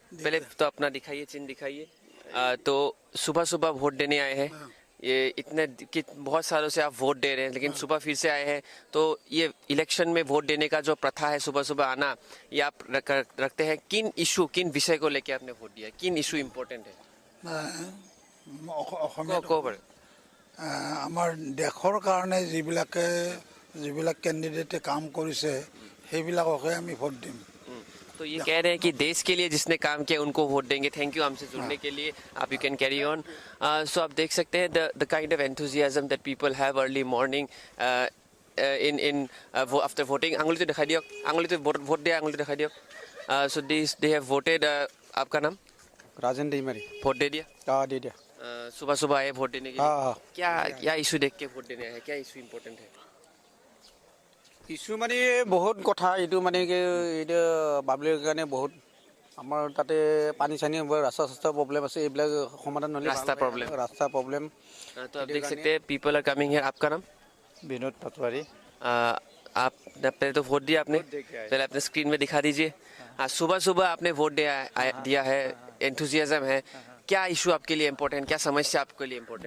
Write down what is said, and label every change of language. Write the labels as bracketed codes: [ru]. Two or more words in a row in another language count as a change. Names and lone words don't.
[hi] पहले तो अपना दिखाइए, चिन्ह दिखाइए. तो सुबह सुबह वोट देने आए हैं. ये इतने बहुत सालों से आप वोट दे रहे हैं, लेकिन सुबह फिर से आए हैं. तो ये इलेक्शन में वोट देने का जो प्रथा है, सुबह सुबह आना, ये आप रखते हैं. किन इशू, किन विषय को लेके आपने वोट दिया? किन इशू इम्पोर्टेंट है? [as] আমাৰ দেশৰ কাৰণে যিবিলাক কেণ্ডিডেটে কাম কৰিছে সেইবিলাককে আমি ভোট দিম. [hi] तो ये कह रहे हैं कि देश के लिए जिसने काम किया उनको वोट देंगे. [en] thank you [hi] हमसे जुड़ने के लिए. [en] आप you can carry on. so [hi] आप देख सकते हैं [en] the kind of enthusiasm that people have early morning in after voting. [hi] आंगुली तो दिखाई दियो, आंगुली तो वोट दिया, आंगुली दिखाई दियो. [en] so they have voted. [hi] आपका नाम? राजन डीमरी. वोट दे दिया? हाँ, दे दिया. सुबह सुबह आए वोट देने के लिए। हाँ। क्या इशू देख के वोट देने आए, क्या इशू इम्पोर्टेंट है? [as] ইছ্যু মানে বহুত কথা এইটো মানে কি এইটো পাব্লিকৰ কাৰণে বহুত আমাৰ তাতে পানী চানী ৰাস্তা চাস্তা প্ৰব্লেম আছে এইবিলাক সমাধান নহ'লে ৰাস্তা প্ৰব্লেম। [hi] तो आप देख सकते हैं [en] people are coming here. [hi] आपका नाम? विनोद पटवारी। आपने तो वोट दिया, आपने पहले अपने स्क्रीन में दिखा दीजिए। सुबह सुबह आपने वोट दिया है, एंथुजियाज्म है, क्या इशू आपके लिए इम्पोर्टेंट, क्या समस्या आपके लिए इम्पोर्टेंट?